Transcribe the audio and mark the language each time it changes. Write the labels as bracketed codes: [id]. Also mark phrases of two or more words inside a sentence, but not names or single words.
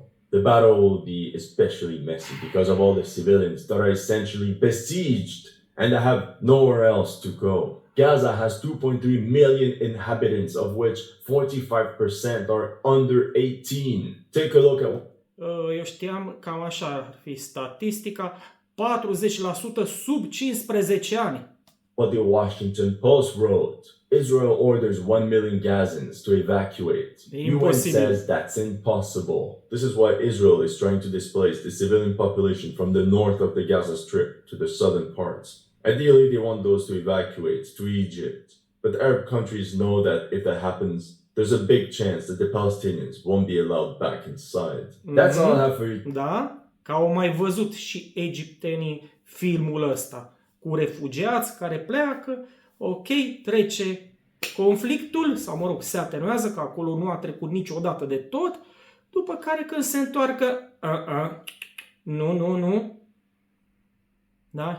[en] The battle will be especially messy because of all the civilians that are essentially besieged and have nowhere else to go. Gaza has 2.3 million inhabitants, of which 45% are under 18. Take a look at... [ro] Eu știam, cam așa ar fi statistica, 40% sub 15 ani. [en] what the Washington Post wrote. Israel orders 1 million Gazans to evacuate. UN says that's impossible. This is why Israel is trying to displace the civilian population from the north of the Gaza Strip to the southern parts. Ideally, they want those to evacuate to Egypt. But Arab countries know that if that happens, there's a big chance that the Palestinians won't be allowed back inside. That's all I have for you. [ro] Da? Că au mai văzut și egiptenii filmul ăsta cu refugiați care pleacă, ok, trece conflictul, sau mă rog, se atenuează, că acolo nu a trecut niciodată de tot, după care când se întoarcă, nu, da?